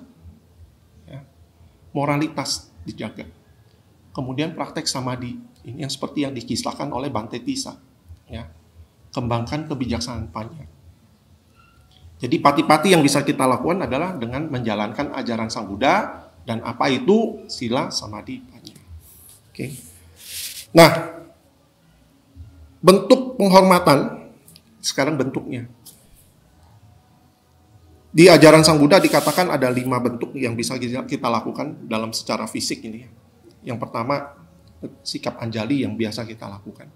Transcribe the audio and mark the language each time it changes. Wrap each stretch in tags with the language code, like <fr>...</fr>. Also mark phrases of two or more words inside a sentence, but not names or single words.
<id>Ya. Moralitas dijaga. Kemudian praktek samadhi. Ini yang seperti yang dikisahkan oleh Bante Tissa. Ya. Kembangkan kebijaksanaan panya. Jadi pati-pati yang bisa kita lakukan adalah dengan menjalankan ajaran Sang Buddha, dan apa itu sila, samadhi, panya. Oke. Nah, bentuk penghormatan, sekarang bentuknya. Di ajaran Sang Buddha dikatakan ada 5 bentuk yang bisa kita lakukan dalam secara fisik ini. Yang pertama, sikap anjali yang biasa kita lakukan.</id>